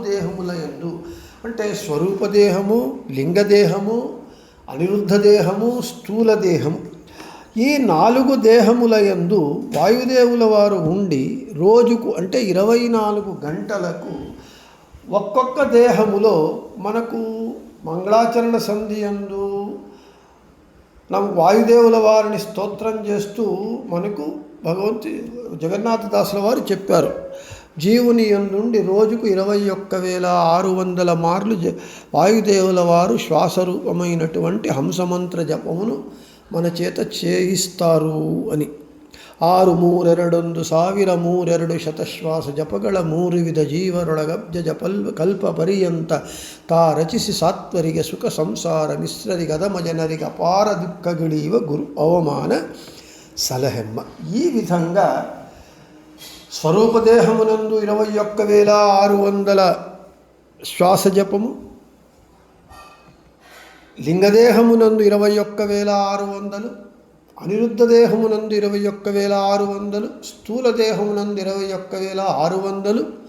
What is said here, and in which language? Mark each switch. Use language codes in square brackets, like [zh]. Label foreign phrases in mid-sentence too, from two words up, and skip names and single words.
[te] దేహముల యందు అంటే స్వరూపదేహము, లింగదేహము, అనిరుద్ధ దేహము, స్థూల దేహము, ఈ 4 దేహముల యందు వాయుదేవుల వారు ఉండి రోజుకు అంటే 24 గంటలకు ఒక్కొక్క దేహములో మనకు మంగళాచరణ సంధి యందు వాయుదేవుల వారిని స్తోత్రం చేస్తూ మనకు జగన్నాథదాసుల వారు చెప్పారు. జీవుని నుండి రోజుకు 21,600 మార్లు వాయుదేవుల వారు శ్వాసరూపమైనటువంటి హంసమంత్ర జపమును మన చేత చేయిస్తారు అని. [kn] 6,3,2,1,000 ಶತಶ್ವಾಸ ಜಪಗಳ 3 ವಿಧ ಜೀವರೊಳಗಬ್ಜ ಕಲ್ಪ ಪರ್ಯಂತ ತಾ ರಚಿಸಿ ಸಾತ್ವರಿಗೆ ಸುಖ ಸಂಸಾರ ಮಿಶ್ರರಿಗೆ ಅಧಮ ಜನರಿಗೆ ಅಪಾರ ದುಃಖಗಿಳಿಯುವ ಗುರು ಅವಮಾನ సలహెమ్మ. [te] ఈ విధంగా స్వరూపదేహమునందు 21,600 శ్వాస జపము, లింగదేహమునందు 21,600, అనిరుద్ధ దేహమునందు 21,600, స్థూల దేహమునందు 21,600,